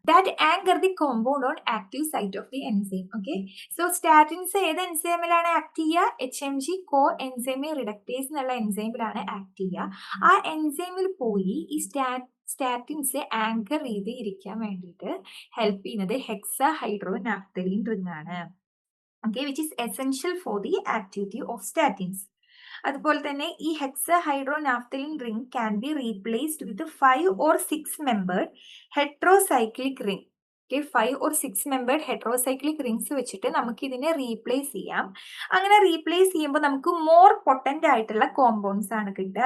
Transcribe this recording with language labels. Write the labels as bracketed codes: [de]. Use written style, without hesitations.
[en] That anchor the compound on active site of the enzyme. [ml] Okay, so statins ഏത് എൻസൈമിലാണ് act ചെയ്യുക? HMG കോ enzyme reductase എന്നുള്ള എൻസൈമിലാണ് act ചെയ്യുക. ആ എൻസൈമിൽ പോയി ഈ സ്റ്റാറ്റിൻസ് ആങ്കർ ചെയ്ത് ഇരിക്കാൻ വേണ്ടിയിട്ട് ഹെൽപ്പ് ചെയ്യുന്നത് ഹെക്സാ ഹൈഡ്രോ നാഫ്തലിൻ റിംഗ് ആണ്. [en] Okay, which is essential for the activity of statins. [ml] അതുപോലെ തന്നെ ഈ [en] Hexahydronaphthalene ring can be replaced with 5 or 6 membered heterocyclic ring. [ml] Okay, 5 or 6 membered heterocyclic rings വെച്ചിട്ട് നമുക്ക് ഇതിനെ replace ചെയ്യാം. അങ്ങനെ replace ചെയ്യുമ്പോൾ നമുക്ക് മോർ പൊട്ടന്റ് ആയിട്ടുള്ള കോമ്പൗണ്ട്സ് ആണ് കിട്ടുക.